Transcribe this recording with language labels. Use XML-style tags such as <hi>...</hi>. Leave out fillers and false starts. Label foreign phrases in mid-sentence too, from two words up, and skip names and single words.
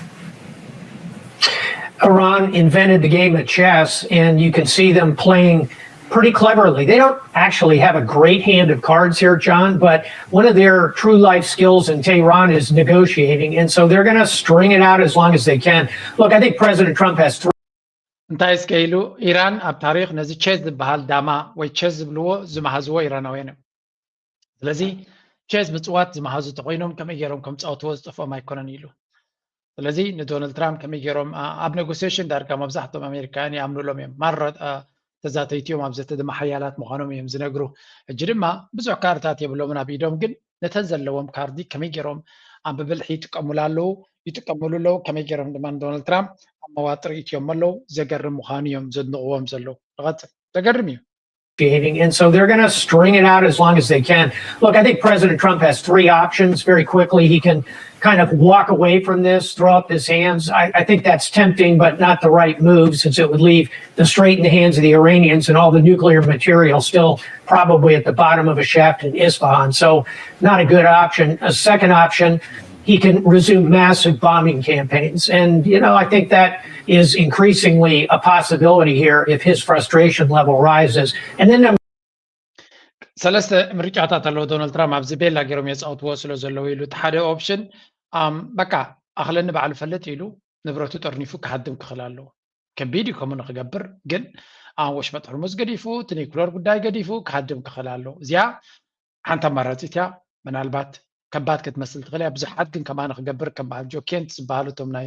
<en>Iran invented the game of chess, and you can see them playing pretty cleverly. They don't actually have a great hand of cards here, John, but one of their true life skills in Tehran is negotiating, and so they're going to string it out as long as they can. Look, I think President Trump has three.</en> <ti>እንታይ ስከይሉ ኢራን ኣብ ታሪክ ነዚ ቼዝ ዝበሃል ዳማ ወይ ቼዝ ዝብልዎ ዝመሃዝዎ ኢራናውያን እዮም ስለዚ ቼዝ ምፅዋት ዝመሃዙ ተኮይኖም ከመይ ገይሮም ከም ፃውትዎ ዝጠፍኦም ኣይኮነን ኢሉ ስለዚ ንዶናልድ ትራምፕ ከመይ ገይሮም ኣብ ኔጎሲዬሽን ዳርጋ መብዛሕትኦም ኣሜሪካውያን ይኣምኑሎም እዮም ማረጥ ተዛተይትዮም ኣብ ዘተ ድማ ሓያላት ምዃኖም እዮም ዝነግሩ እጂ ድማ ብዙሕ ካርታት የብሎምን ኣብ ኢዶም ግን ነተን ዘለዎም ካርዲ ከመይ ገይሮም ኣብ ብብልሒ ይጥቀሙሉ ኣለዉ ከመይ ገይሮም ድማ ዶናልድ ትራምፕ ኣብ መዋጥር ኢትዮም ኣለዉ ዘገርም ምዃኑ እዮም ዘድንቕዎም ዘለዉ ንቐፅል ዘገርም እዩ</ti> <en>And so they're going to string it out as long as they can. Look, I think President Trump has three options very quickly. He can kind of walk away from this, throw up his hands. I think that's tempting, but not the right move since it would leave the straight in the hands of the Iranians and all the nuclear material still probably at the bottom of a shaft in Isfahan. So not a good option. A second option, he can resume massive bombing campaigns. And, I think that is increasingly a possibility here if his frustration level rises. And then</en> <ti>ሰለስተ ምርጫታት ኣለዎ ዶናልድ ትራምፕ ኣብዚ ቤላ ገይሮም የፃውትዎ ስለ ዘለዉ ኢሉ እቲ ሓደ ኦፕሽን በቃ ኣኽለኒ በዓል ፈለጥ ኢሉ ንብረቱ ጠርኒፉ ክሃድም ክኽእል ኣለዎ ከቢድ እዩ ከምኡ ንክገብር ግን ወሽመጥ ሕርሙዝ ገዲፉ እቲ ኒኩለር ጉዳይ ገዲፉ ክሃድም ክኽእል ኣለዎ እዚኣ ሓንቲ ኣማራፂት እያ ምናልባት ከባድ ክትመስል ትኽእል እያ ብዙሓት ግን ከማ ንክገብር ከም በዓል ጆ ኬንት ዝበሃሉ እቶም ናይ</ti>